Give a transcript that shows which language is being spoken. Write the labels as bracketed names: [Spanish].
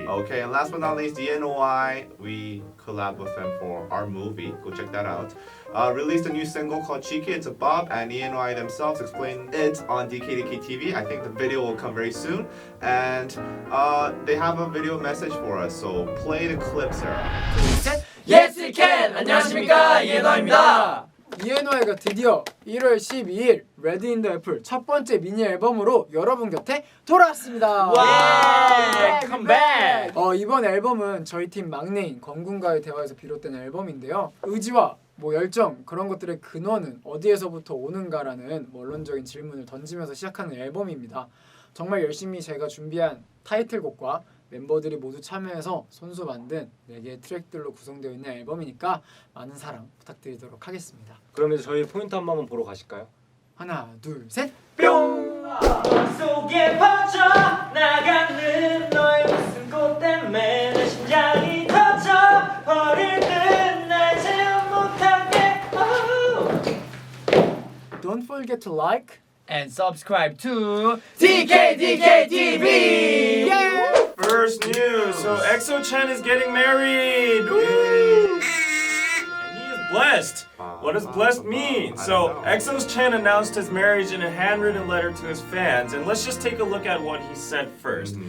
[English] Okay, and last but not least, DNOI, we collab with them for our movie. Go check that out. Released a new single called Cheeky. It's a bop, and ENOI themselves explain it on DKDKTV. I think the video will come very soon, and they have a video message for us. So play the clip, Sarah. Yes, we can! [Korean] 안녕하십니까, 이해노입니다. 이해노이가 드디어 1월 12일 레드 인 더 애플 첫 번째 미니 앨범으로 여러분 곁에 돌아왔습니다. 와! 컴백! 이번 앨범은 저희 팀 막내인 권군과의 대화에서 비롯된 앨범인데요. 의지와 열정 그런 것들의 근원은 어디에서부터 오는가라는 원론적인 질문을 던지면서 시작하는 앨범입니다. 정말 열심히 제가 준비한 타이틀곡과 멤버들이 모두 참여해서 손수 만든 4개의 트랙들로 구성되어 있는 앨범이니까 많은 사랑 부탁드리도록 하겠습니다. 그럼 이제 저희 포인트 한 번만 보러 가실까요? 하나, 둘, 셋! 뿅! 속에 퍼져나가는 너의 웃음꽃 때문에 내 심장이 터져버릴 듯날 제어 못하게 [English] Don't forget to like and subscribe to DKDKTV! Yeah! First news. So EXO Chen is getting married. Woo! And he is blessed. What does blessed mean? So EXO Chen announced his marriage in a handwritten letter to his fans, and let's just take a look at what he said first.